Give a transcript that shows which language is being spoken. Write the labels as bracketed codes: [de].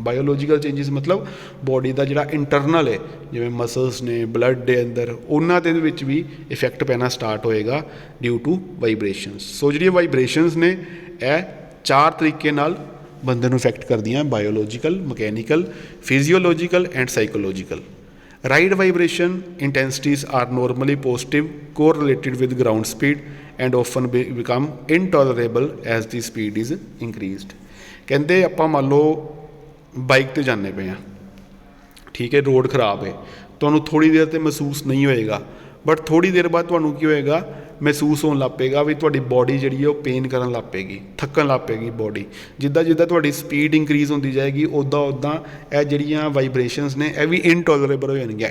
[pa] Biological changes ਮਤਲਬ body ਦਾ ਜਿਹੜਾ internal ਹੈ, ਜਿਵੇਂ ਮਸਲਸ ਨੇ, ਬਲੱਡ ਦੇ ਅੰਦਰ, ਉਹਨਾਂ ਦੇ ਵਿੱਚ ਵੀ ਇਫੈਕਟ ਪੈਣਾ ਸਟਾਰਟ ਹੋਏਗਾ ਡਿਊ ਟੂ ਵਾਈਬ੍ਰੇਸ਼ਨਸ। ਸੋ ਜਿਹੜੀਆਂ ਵਾਈਬ੍ਰੇਸ਼ਨਸ ਨੇ ਇਹ 4 ਤਰੀਕੇ ਨਾਲ ਬੰਦੇ ਨੂੰ ਇਫੈਕਟ ਕਰਦੀਆਂ: biological, mechanical, physiological and psychological. [en] Ride vibration intensities are normally positive, correlated with ground speed, and often become intolerable as the speed is increased। [pa] ਕਹਿੰਦੇ ਆਪਾਂ ਮੰਨ ਲਓ ਬਾਈਕ 'ਤੇ ਜਾਂਦੇ ਪਏ ਹਾਂ, ਠੀਕ ਹੈ, ਰੋਡ ਖਰਾਬ ਹੈ, ਤੁਹਾਨੂੰ ਥੋੜ੍ਹੀ ਦੇਰ 'ਤੇ ਮਹਿਸੂਸ ਨਹੀਂ ਹੋਏਗਾ, ਬਟ ਥੋੜ੍ਹੀ ਦੇਰ ਬਾਅਦ ਤੁਹਾਨੂੰ ਕੀ ਹੋਏਗਾ, ਮਹਿਸੂਸ ਹੋਣ ਲੱਗ ਪਏਗਾ ਵੀ ਤੁਹਾਡੀ ਬਾਡੀ ਜਿਹੜੀ ਹੈ ਉਹ ਪੇਨ ਕਰਨ ਲੱਗ ਪਏਗੀ, ਥੱਕਣ ਲੱਗ ਪਏਗੀ ਬਾਡੀ। ਜਿੱਦਾਂ ਜਿੱਦਾਂ ਤੁਹਾਡੀ ਸਪੀਡ ਇੰਕਰੀਜ਼ ਹੁੰਦੀ ਜਾਏਗੀ, ਉੱਦਾਂ ਉੱਦਾਂ ਇਹ ਜਿਹੜੀਆਂ ਵਾਈਬ੍ਰੇਸ਼ਨਸ ਨੇ ਇਹ ਵੀ ਇਨਟੋਲਰੇਬਲ ਹੋ ਜਾਣਗੀਆਂ।